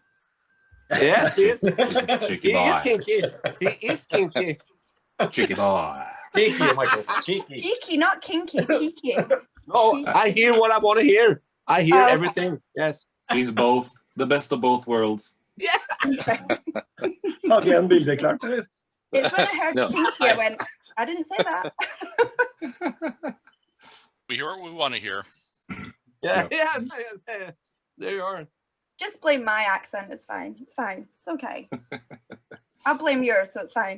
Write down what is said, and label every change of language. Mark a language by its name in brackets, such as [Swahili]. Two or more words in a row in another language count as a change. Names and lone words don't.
[English] Yes, he is. Cheeky boy. He is kinky. Cheeky boy. Cheeky, Michael. Cheeky. Cheeky, not kinky. Cheeky. No, Cheeky. I hear what I want to hear. I hear everything. Yes. He's both. The best of both worlds. Yeah. [Norwegian] Har vi en bilde klart, eller? [English] It's when I heard kinky, I went, I didn't say that. We hear what we want to hear. Yeah. There you are. Just blame my accent. It's fine. It's fine. It's okay. I'll blame yours, so it's fine.